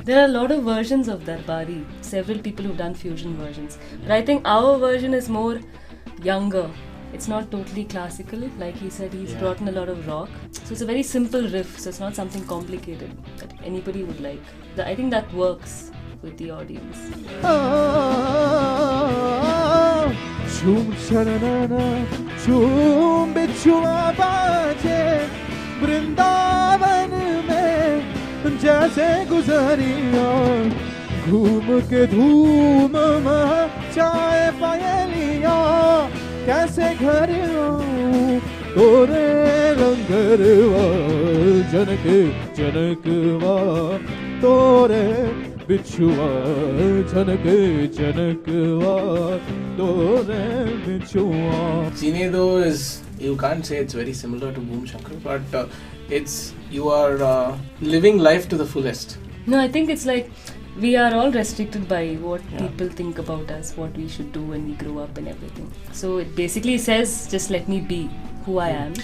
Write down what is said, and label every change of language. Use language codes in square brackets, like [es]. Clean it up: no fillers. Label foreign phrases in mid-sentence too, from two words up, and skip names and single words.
[en] There are a lot of versions of Darbari. Several people who've done fusion versions. But I think our version is more younger. It's not totally classical. Like he said, he's brought in a lot of rock. So it's a very simple riff. So it's not something complicated that anybody would like. I think that works with the audience. [hi] छुम छननन, छुम बिछुआ बाजे, वृंदावन में जैसे गुजरियाँ, घूम के धूम मचाए पायलियाँ, कैसे घर आऊं तोरे लंगरवा, जनक जनकवा तोरे बिछुआ, जनक जनकवा तोरे बिछुआ. [en] Chine Do is, you can't say it's very similar to Boom Shankar, but you are living life to the fullest. No, I think it's like we are all restricted by what people think about us, what we should do when we grow up and everything. So it basically says, just let me be who I am.